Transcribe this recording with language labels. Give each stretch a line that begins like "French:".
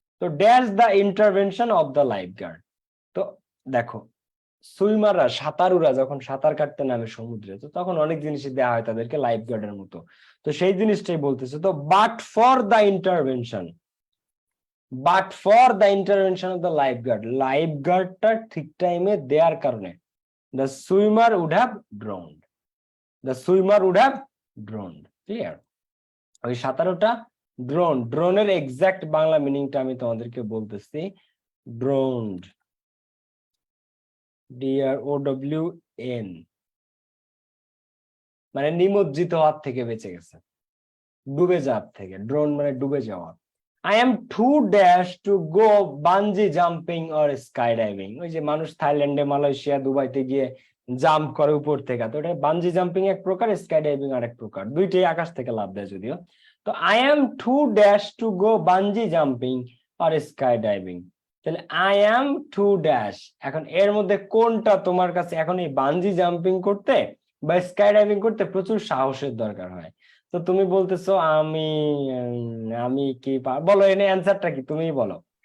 Bangla: তো
English: Dash the intervention of the life guard.
Bangla: তো দেখো সুইমাররা, সাঁতারুরা যখন সাঁতার কাটতে নামে সমুদ্রে, তো তখন অনেক জিনিসই দেওয়া হয় তাদেরকে লাইফ গার্ডের মতো। তো সেই জিনিসটাই বলতেছে। তো
English: but for the intervention, but for the intervention of the life guard,
Bangla: life গার্ডটা ঠিক টাইমে দেওয়ার কারণে
English: the swimmer would have drowned. The swimmer would have drowned. Clear?
Bangla: ওই সাঁতারুটা ড্রোন, ড্রোনের এক্সাক্ট বাংলা মিনিংটা আমি তোমাদেরকে বলতেছি। ড্রোনড, DROWN মানে নিমজ্জিত হওয়ার থেকে বেঁচে গেছে, ডুবে যাওয়ার থেকে। ড্রোন মানে ডুবে যাওয়া।
English: I am too dash to go bungee jumping or skydiving.
Bangla: ওই যে মানুষ থাইল্যান্ডে, মালয়েশিয়া, দুবাইতে গিয়ে জাম্প করে উপর থেকে, তো এটা বানজি জাম্পিং এক প্রকার, স্কাই ডাইভিং আরেক প্রকার, দুইটাই আকাশ থেকে লাফ দেয় যদিও। তো
English: I am to dash to go bungee jumping আর sky diving,
Bangla: তাহলে আই এম টু ড্যাশ, এখন এর মধ্যে কোনটা তোমার কাছে এখন এই বানজি জাম্পিং করতে বা স্কাই ডাইভিং করতে প্রচুর সাহসের দরকার হয়, তো তুমি বলতেছো আমি আমি কি বলো, এনে অ্যান্সারটা কি তুমিই বলো।